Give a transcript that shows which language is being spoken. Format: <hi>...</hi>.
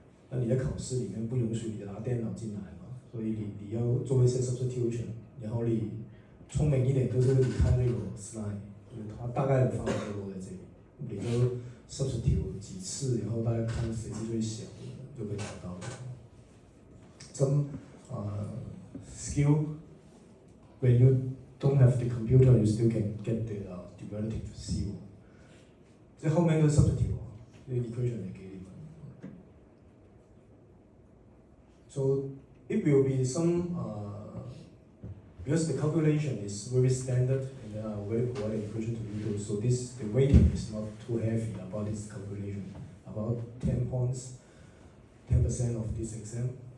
<zh>那你在考试里面不允许你拿电脑进来嘛，所以你要做一些 substitution， 然后你聪明一点，就是你看这个 slide， 它大概的方法就落在这里，你就 substitute 几次，然后大概看谁是最小的，就可以找到了。</zh> <en>Some skill when you don't have the computer, you still can get the derivative 0。</en> <zh>这后面都 substitute 这个 equation 也给你们。So</zh> <en>it will be some, because the calculation is very standard and very provided equation to do, so the weighting is not too heavy about this calculation, about 10 points, 10% of this exam.</en>